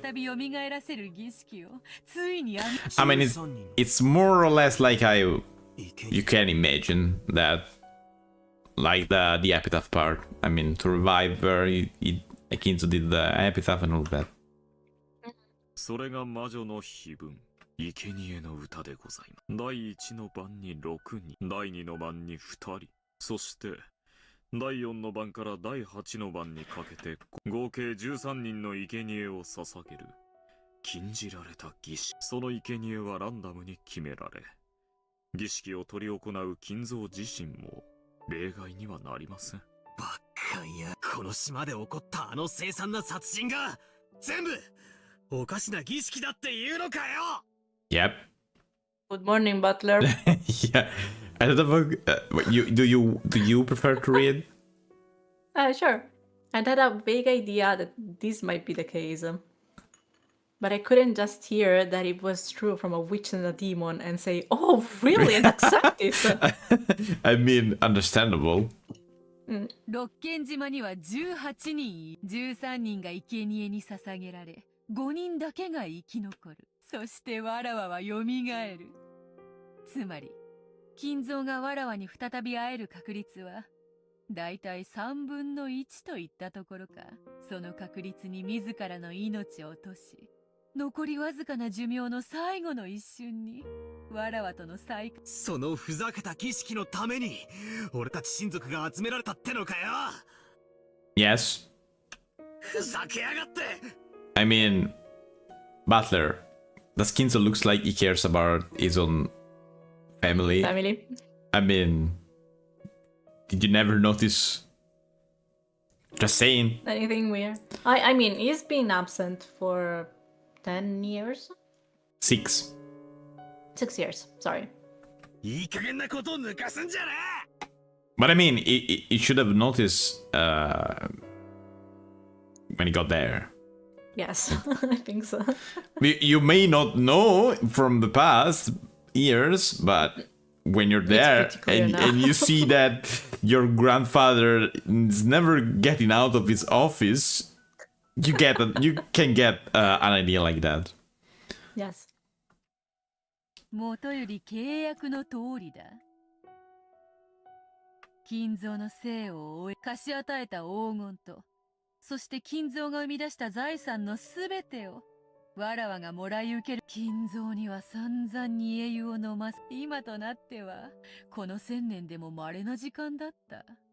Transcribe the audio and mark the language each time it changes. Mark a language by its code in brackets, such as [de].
[ja] 再び蘇らせる儀式をついに [en] I mean, it's more or less like you can imagine that, like the epitaph part. I mean, to revive where Akinzo did the epitaph and all that. [ja] それが魔女の碑文、生贄の歌でございます。第1の番に6人、第2の番に2人、そして第4の番から第8の番にかけて合計13人の生贄を捧げる禁じられた儀式。その生贄はランダムに決められ、儀式を執り行う金蔵自身も例外にはなりません。バカや、この島で起こったあの凄惨な殺人が全部おかしな儀式だって言うのかよ。 [en] Yep. Good morning, Butler. Yeah. I don't know. Do you prefer to read? Sure. I had a vague idea that this might be the case. But I couldn't just hear that it was true from a witch and a demon and say, oh, really? And accept it. I mean, understandable. [ja] 六軒島には18人、13人が生贄に捧げられ、5人だけが生き残る。そしてわらわは蘇る。つまり、金蔵がわらわに再び会える確率は、だいたい3分の1といったところか。その確率に自らの命を落とし、残りわずかな寿命の最後の一瞬に、わらわとの再会。そのふざけた儀式のために俺たち親族が集められたってのかよ。 [en] Yes. [ja] ふざけやがって。 [en] I mean, Butler, the Skinzo looks like he cares about his own family. Family. I mean, did you never notice? Just saying. Anything weird? I mean, he's been absent for 10 years? 6. 6 years, sorry. [ja] いい加減なことを抜かすんじゃねえ。 [en] But I mean, he should have noticed when he got there. Yes, I think so. You may not know from the past years, but when you're there pretty clear and, now. and you see that your grandfather is never getting out of his office, you can get an idea like that. Yes. [ja] もとより契約の通りだ。金蔵の生を終え貸し与えた黄金と、そして金蔵が生み出した財産のすべてをわらわがもらい受ける。金蔵には散々に英雄を飲ます。今となってはこの1000年でも稀な時間だった。